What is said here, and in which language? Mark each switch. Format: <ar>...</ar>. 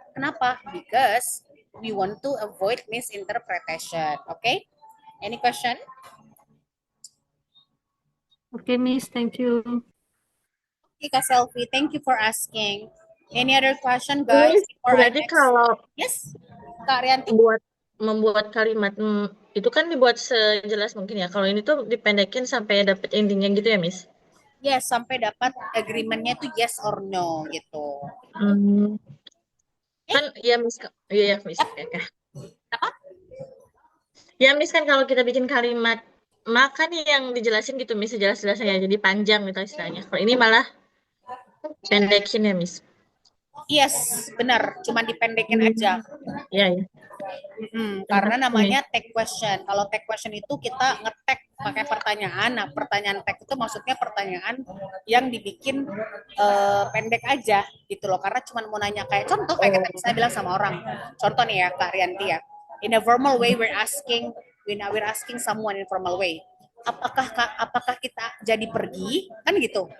<id>Kenapa?</id> <en>Because we want to avoid misinterpretation. Okay, any question? Oke, Miss, thank you. Okay, Kak Selfie, thank you for asking. Any other question, guys? Miss, Before I</en> <id>berarti</id> <en>next?</en> <id>kalau</id> <en>Yes, Kak Rianti?</en> <id>membuat kalimat itu kan dibuat sejelas mungkin ya. Kalau ini tuh dipendekin sampai dapet intinya gitu ya, Miss? Yes, sampai dapat agreement-nya tuh</id> <en>yes or no</en> <id>gitu. Hmm. Kan ya Miss, iya ya Miss. Yap. Oke. Apa? Ya Miss, kan kalau kita bikin kalimat maka nih yang dijelasin gitu Miss, sejelas-jelasnya ya. Jadi panjang gitu istilahnya. Kalau ini malah pendekin ya Miss. Yes, benar. Cuman dipendekin aja. Iya ya. Karena Terima kasih, Miss. namanya tag question. Kalau tag question itu kita ngetek pakai pertanyaan. Nah, pertanyaan tag itu maksudnya pertanyaan yang dibikin pendek aja gitu loh. Karena cuma mau nanya kayak contoh kayak kita misalnya bilang sama orang. Contoh nih ya, Kak Rianti ya.</id> <en>In a formal way we're asking someone in formal way.</en> <id>Apakah kita jadi pergi kan gitu.</id>